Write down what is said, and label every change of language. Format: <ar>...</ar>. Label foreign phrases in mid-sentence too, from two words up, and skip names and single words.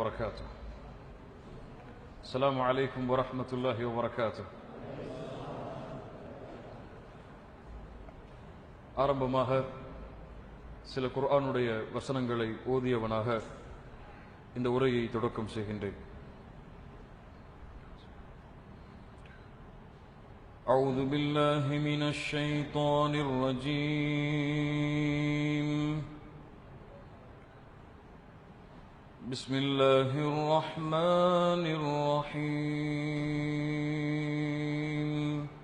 <ar>وبركاته. السلام عليكم ورحمة الله وبركاته.</ar> <ta>ஆரம்பமாக சில குர்ஆனுடைய வசனங்களை ஓதியவனாக இந்த உரையை தொடக்கம் செய்கின்றேன்.</ta> <ar>أعوذ بالله من الشيطان الرجيم. بسم الله الرحمن الرحيم.</ar>